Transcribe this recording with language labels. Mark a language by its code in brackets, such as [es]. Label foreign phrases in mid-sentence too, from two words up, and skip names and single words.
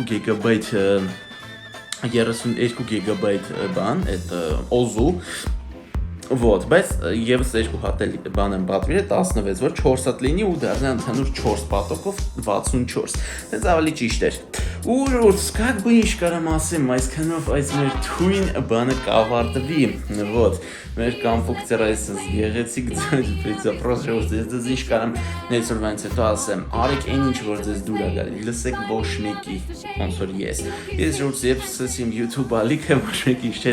[hy] 32 GB բան, [ru] это OZU Вот, [hy] բայց եւս երկու հատ էլ բան եմ պատվիրել 16, որ 4 հատ լինի ու դառնա ընդհանուր 4 պատոկով 64։ Դից ավելի ճիշտ էր։ Ու [ru] как бы [hy] ինչ կարամ ասեմ, այսքանով այս մեր թույն բանը կավարտվի։ Вот, մեր կոմպուտերը այսպես գեղեցիկ ձեզ պրոստը ես ինչ կարամ ներսորվանից հետո ասեմ, արեք այն ինչ որ ձեզ դուր է գալի, լսեք ոչ մեկի, ոնց որ ես։ Ես ժողովուրդ ես սկսեցի YouTube ալիքը ոչ մեկի չէր